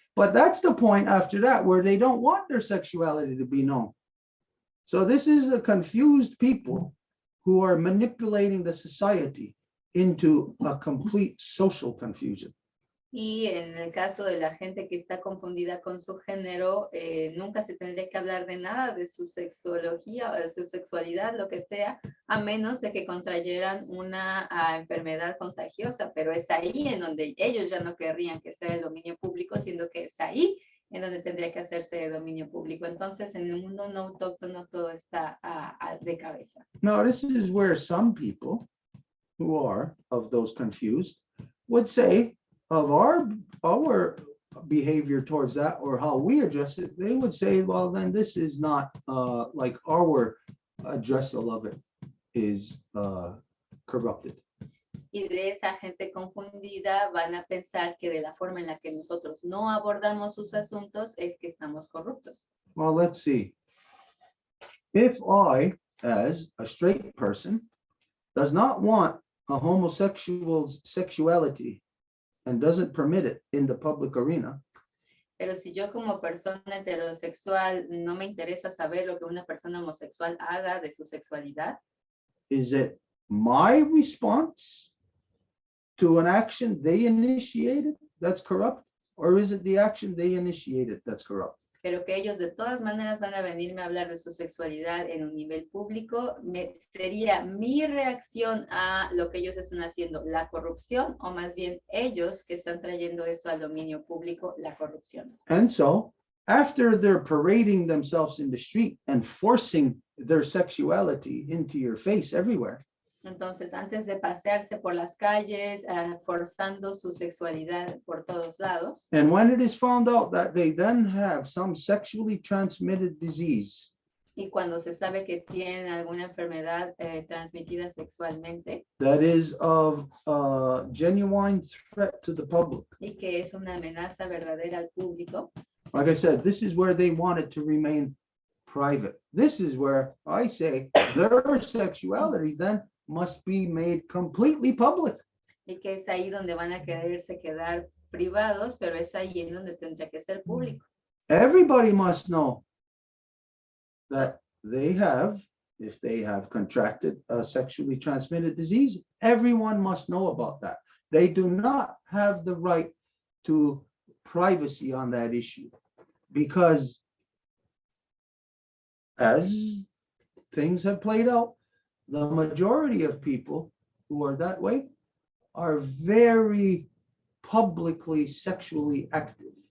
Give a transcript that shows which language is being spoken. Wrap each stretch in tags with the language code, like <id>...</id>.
<en>But that's the point after that where they don't want their sexuality to be known. So this is a confused people who are manipulating the society into a complete social confusion.</en> <es>Y en el caso de la gente que está confundida con su género, nunca se tendría que hablar de nada de su sexología o de su sexualidad, lo que sea, a menos de que contrayeran una enfermedad contagiosa, pero es ahí en donde ellos ya no querrían que sea el dominio público, siendo que es ahí en donde tendría que hacerse de dominio público. Entonces, en el mundo no autóctono todo está de cabeza.</es> <en>Now, this is where some people who are of those confused would say, of our behavior towards that or how we address it, they would say, well, then this is not like our addressal of it is corrupted.</en> <es>Y de esa gente confundida van a pensar que de la forma en la que nosotros no abordamos sus asuntos es que estamos corruptos.</es> <en>Well, let's see. If I, as a straight person, does not want a homosexual's sexuality and doesn't permit it in the public arena,</en> <es>Pero si yo como persona heterosexual no me interesa saber lo que una persona homosexual haga de su sexualidad,</es> <en>is it my response to an action they initiated that's corrupt? Or is it the action they initiated that's corrupt?</en> <es>pero que ellos de todas maneras van a venirme a hablar de su sexualidad en un nivel público, sería mi reacción a lo que ellos están haciendo, la corrupción, o más bien ellos que están trayendo eso al dominio público, la corrupción.</es> <en>And so after they're parading themselves in the street and forcing their sexuality into your face everywhere,</en> <es>Entonces, antes de pasearse por las calles, forzando su sexualidad por todos lados,</es> <en>and when it is found out that they then have some sexually transmitted disease,</en> <es>y cuando se sabe que tienen alguna enfermedad transmitida sexualmente,</es> <en>that is of genuine threat to the public.</en> <es>y que es una amenaza verdadera al público,</es> <en>Like I said, this is where they want it to remain private. This is where I say their sexuality then must be made completely public.</en> <es>y que es ahí donde van a quererse quedar privados, pero es ahí en donde tendría que ser público.</es> <en>Everybody must know that they have, if they have contracted a sexually transmitted disease, everyone must know about that. They do not have the right to privacy on that issue because as things have played out, the majority of people who are that way are very publicly sexually active.</en>